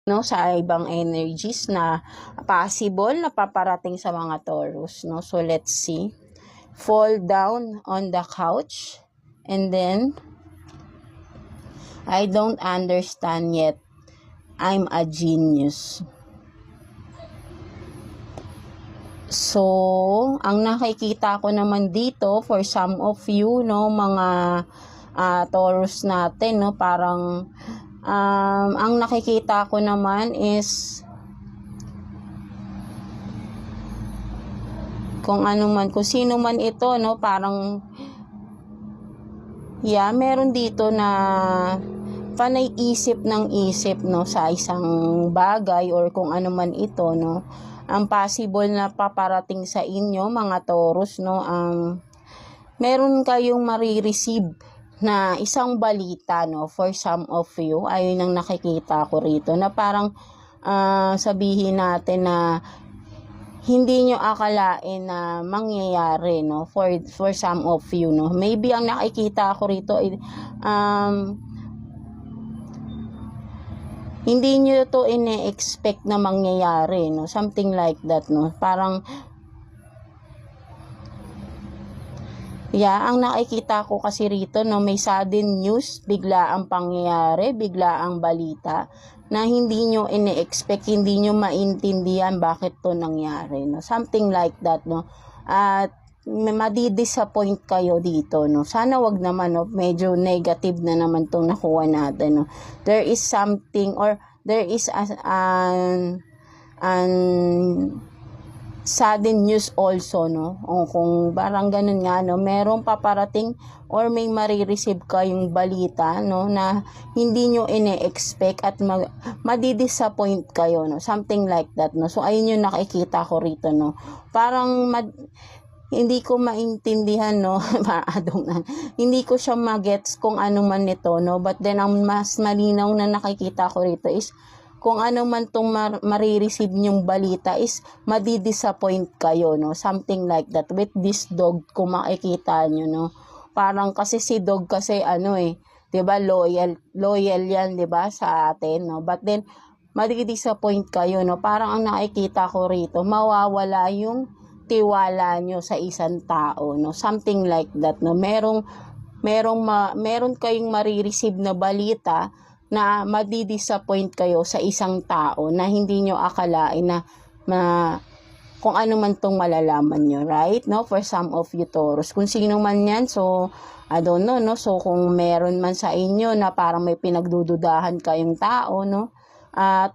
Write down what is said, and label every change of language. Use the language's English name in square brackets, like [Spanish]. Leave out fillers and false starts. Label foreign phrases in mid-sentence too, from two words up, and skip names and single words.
[Filipino] no, sa ibang energies na possible na paparating sa mga Taurus, no? [English] So let's see. Fall down on the couch and then I don't understand yet. I'm a genius. So, [Filipino] ang nakikita ko naman dito [English] for some of you, [Filipino] no, mga Taurus natin, no, parang ang nakikita ko naman is kung sino man ito, no, parang meron dito na panay isip ng isip, no, sa isang bagay or kung ano man ito, no. Ang possible na paparating sa inyo, mga Taurus, no, meron kayong marireceive na isang balita, [English] no, for some of you. [Filipino] Ayun ang nakikita ko rito na parang sabihin natin na hindi nyo akalain na mangyayari, [English] no, for some of you, no. [Filipino] Maybe ang nakikita ko rito hindi nyo to ine-expect na mangyayari, [English] no, something like that, no. [Filipino] Parang ang nakikita ko kasi rito, no, may [English] sudden news, [Filipino] bigla ang pangyayari, bigla ang balita na hindi nyo ine-expect, hindi nyo maintindihan bakit to nangyari, [English] no, something like that, no. [Filipino] At madi-disappoint kayo dito, no. Sana wag naman, no, medyo negative na naman tong nakuha natin, no. [English] There is something or there is an sudden news also, no, [Filipino] o kung parang ganun nga, no, merong paparating or may marireceive kayong balita, no, na hindi nyo ine-expect at madi-disappoint kayo, [English] no, something like that, no. [Filipino] So ayun yung nakikita ko rito, no, parang hindi ko maintindihan, no, hindi ko siya magets kung ano man nito, no, [English] but then [Filipino] ang mas malinaw na nakikita ko rito is kung ano man tong marireceive nyong balita is madi-disappoint kayo, [English] no, something like that. With this dog, [Filipino] kung makikita nyo, no, parang kasi si dog kasi 'di ba, loyal yan, 'di ba, sa atin, no, [English] but then [Filipino] madi-disappoint kayo, no, parang ang nakikita ko rito mawawala yung tiwala nyo sa isang tao, [English] no, something like that, no. [Filipino] Meron kayong marireceive na balita na madi-disappoint kayo sa isang tao na hindi nyo akalain na kung ano man tong malalaman nyo, [English] right, no, for some of you Taurus, [Filipino] kung sino man yan. [English] So I don't know, [Filipino] no, so kung meron man sa inyo na parang may pinagdududahan kayong tao, no, at